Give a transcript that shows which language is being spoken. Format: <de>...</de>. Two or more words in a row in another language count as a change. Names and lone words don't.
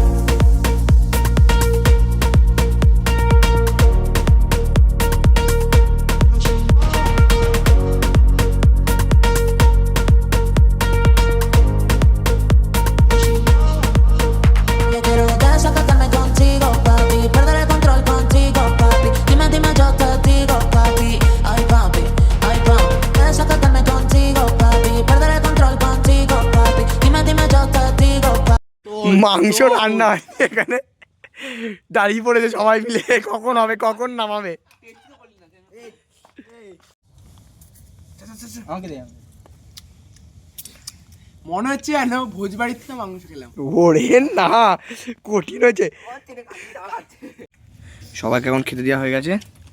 <es>Yo quiero desacatarme contigo, papi. Perder el control contigo, papi. Dime, yo te digo, papi. Ay, papi. Desacatarme contigo, papi. Perder el control contigo, papi. Dime, yo te digo, papi.</es> <bn>মাংস রান্না হয় এখানে, দাঁড়িয়ে পড়েছে সবাই মিলে, কখন হবে, কখন নামাবে। আমাকে দে। মনে হচ্ছে যেন ভোজ বাড়ির থেকে মাংস খেলাম। ওরে না, কঠিন হয়েছে। সবাইকে এখন খেতে দেওয়া হয়ে গেছে।</bn>